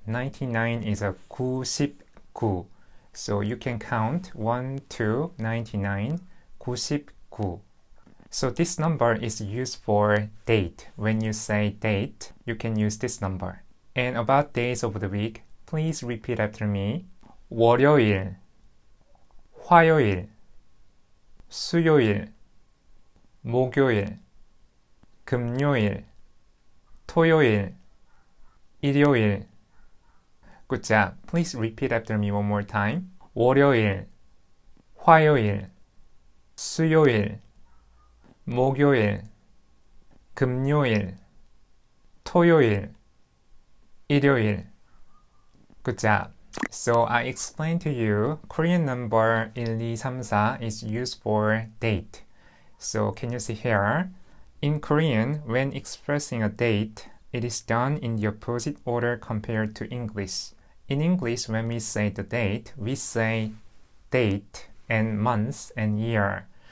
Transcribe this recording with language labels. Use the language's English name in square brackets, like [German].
[English] 99 is a 99. So you can count 1 to 99, 99. So this number is used for date. When you say date, you can use this number. And about days of the week, please repeat after me. [Korean] 월요일, 화요일, 수요일, 목요일, 금요일, 토요일, 일요일. [English] Good job. Please repeat after me one more time. [Korean] 월요일, 화요일, 수요일, 목요일, 금요일, 토요일, 일요일. [English] Good job. So I explained to you Korean number 1, 2, 3, 4 is used for date. So can you see here? In Korean, when expressing a date, it is done in the opposite order compared to English. In English, when we say the date, we say date and month and year.